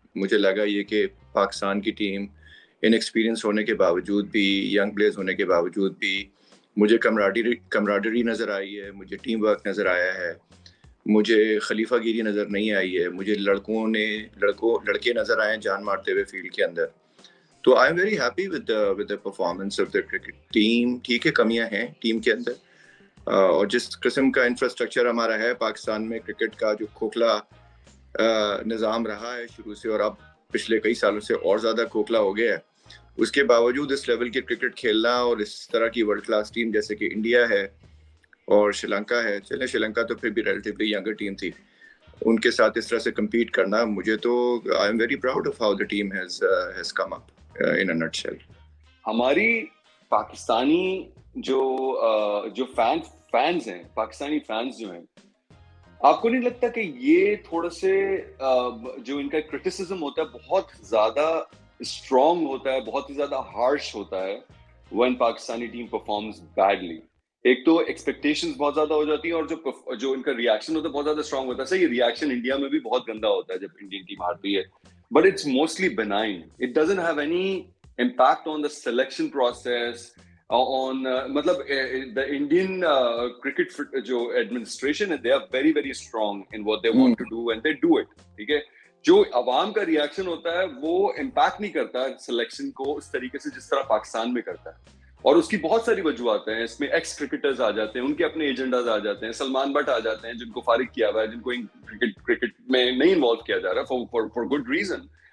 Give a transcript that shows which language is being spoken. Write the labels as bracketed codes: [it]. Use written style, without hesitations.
[ur] مجھے لگا یہ کہ پاکستان کی ٹیم ان ایکسپیرینس ہونے کے باوجود بھی, ینگ پلیئرز ہونے کے باوجود بھی, مجھے کمراڈری نظر آئی ہے, مجھے ٹیم ورک نظر آیا ہے, مجھے خلیفہ گیری نظر نہیں آئی ہے, مجھے لڑکے نظر آئے ہیں جان مارتے ہوئے فیلڈ کے اندر. [en] تو I am very happy with the performance of the cricket team. [ur] ٹھیک ہے کمیاں ہیں ٹیم کے اندر, اور جس قسم کا انفراسٹرکچر ہمارا ہے پاکستان میں کرکٹ کا, جو کھوکھلا نظام رہا ہے شروع سے اور اب پچھلے کئی سالوں سے اور زیادہ کھوکھلا ہو گیا ہے, اس کے باوجود اس لیول کے کرکٹ کھیلنا اور اس طرح کی ورلڈ کلاس ٹیم جیسے کہ انڈیا ہے اور شری لنکا ہے, چلے شری لنکا تو پھر بھی ریلیٹیولی ینگر ٹیم تھی, ان کے ساتھ اس طرح سے کمپیٹ کرنا, مجھے تو [en] I am very proud of how the team has come up in a nutshell. [ur] ہماری پاکستانی جو فینز ہیں, پاکستانی فینز جو ہیں, آپ کو نہیں لگتا کہ یہ تھوڑا سے جو ان کا کرٹیسزم ہوتا ہے بہت زیادہ اسٹرانگ ہوتا ہے, بہت ہی زیادہ ہارش ہوتا ہے [en] when Pakistani team performs badly? [ur] ایک تو ایکسپیکٹیشنز بہت زیادہ ہو جاتی ہیں اور جو ان کا ریاکشن ہوتا ہے بہت زیادہ اسٹرانگ ہوتا ہے. صحیح, ریاکشن انڈیا میں بھی بہت گندا ہوتا ہے جب انڈین ٹیم ہارتی ہے, [en] But it's mostly benign, it doesn't have any impact on the selection process, on matlab the Indian cricket jo administration hai, they are very very strong in what they want to do and they do it. [ur] ٹھیک ہے, جو عوام کا reaction ہوتا ہے وہ impact نہیں کرتا سلیکشن کو اس طریقے سے جس طرح پاکستان میں کرتا ہے, اور اس کی بہت ساری وجوہات ہیں. اس میں ایکس کرکٹرز آ جاتے ہیں, ان کے اپنے ایجنڈاز آ جاتے ہیں, سلمان بٹ آ جاتے ہیں جن کو فارغ کیا ہوا ہے, جن کو کرکٹ میں نہیں انوالو کیا جا رہا [en] For good reason.